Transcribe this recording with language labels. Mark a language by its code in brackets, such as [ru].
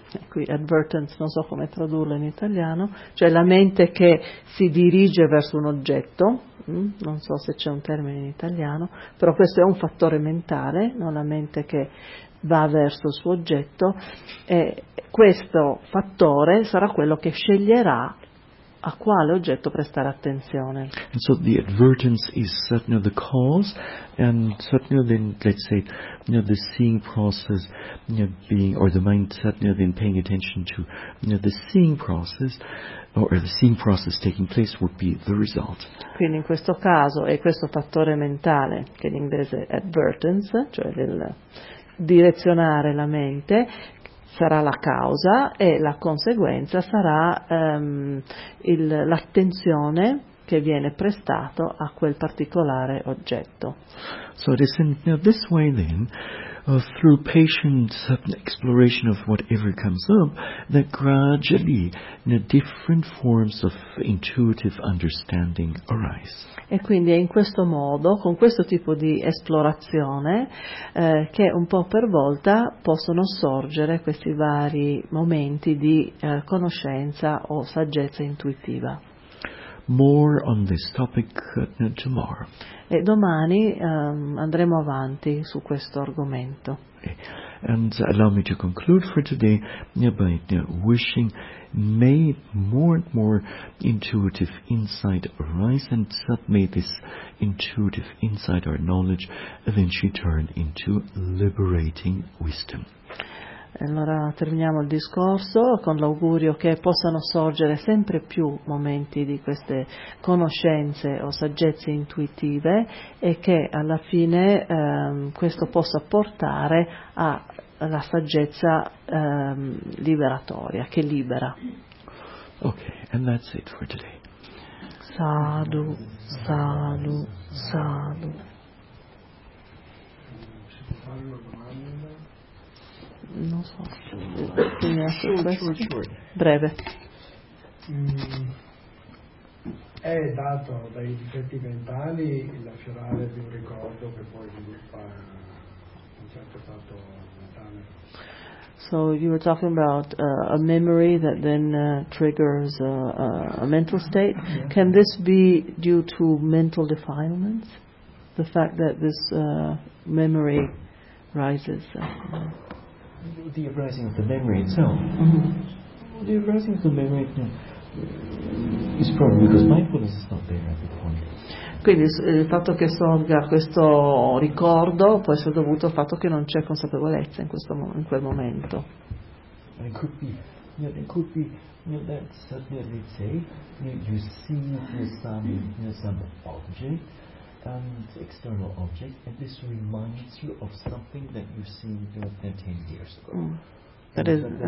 [it] qui advertence, non so come tradurlo in italiano, cioè la mente che si dirige verso un oggetto, non so se c'è un termine in italiano, però questo è un fattore mentale, non la mente che va verso il suo oggetto, e questo fattore sarà quello che sceglierà a quale oggetto prestare attenzione. [en] And so the advertence is certainly the cause, and certainly then, let's say, the seeing process being, or the mind certainly then paying attention to the seeing process, or the seeing process taking place would be the result. [it] Quindi in questo caso è questo fattore mentale, che in inglese è advertence, cioè il direzionare la mente, sarà la causa, e la conseguenza sarà l'attenzione che viene prestato a quel particolare oggetto. [en] So it is in this way then, through patient exploration of whatever comes up, that gradually different forms of intuitive understanding arise. [it] E quindi è in questo modo, con questo tipo di esplorazione, che un po' per volta possono sorgere questi vari momenti di conoscenza o saggezza intuitiva. [en] More on this topic tomorrow. [it] E domani andremo avanti su questo argomento. [en] And allow me to conclude for today by wishing may more and more intuitive insight arise, and may this intuitive insight or knowledge eventually turn into liberating wisdom. [it] Allora terminiamo il discorso con l'augurio che possano sorgere sempre più momenti di queste conoscenze o saggezze intuitive, e che alla fine questo possa portare alla saggezza liberatoria, che libera. [en] Ok, and that's it for today. [pi] Sadhu, sadhu, sadhu. [it] Non so, breve. È dato dai difetti mentali l'affiorare di un ricordo che poi sviluppa un certo stato mentale. [en] So you were talking about a memory that then triggers a mental state. Yeah. Can this be due to mental defilements? The fact that this memory rises. The arising of the memory itself. Mm-hmm. The arising of the memory is probably because mindfulness is not there at the point. [it] Quindi il fatto che sorga questo ricordo può essere dovuto al fatto che non c'è consapevolezza in questo in quel momento. [en] And it could be that suddenly, let's say, you see some object, an external object, and this reminds you of something that you've seen 10 years ago.